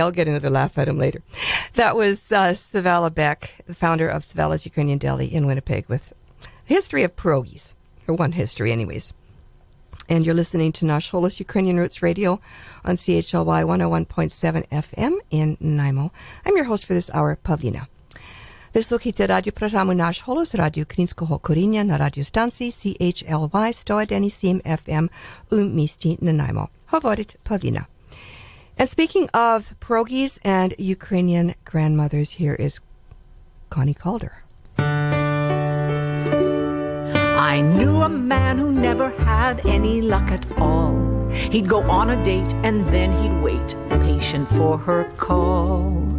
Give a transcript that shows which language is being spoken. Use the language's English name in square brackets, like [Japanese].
[English] I'll get another laugh at him later. That was Savala Beck, the founder of Savala's Ukrainian Deli in Winnipeg, with a history of pierogies, or one history anyways. And you're listening to Nash Holos Ukrainian Roots Radio on CHLY 101.7 FM in Nanaimo. I'm your host for this hour, Pavlina. [Ukrainian] Слухайте радіопрограму «Наш голос» радіо українського коріння на радіостанції CHLY 101.7 FM у місті Нанаймо. Говорить Павліна. [English] And speaking of pierogies and Ukrainian grandmothers, here is Connie Calder. I knew a man who never had any luck at all. He'd go on a date and then he'd wait, patient for her call.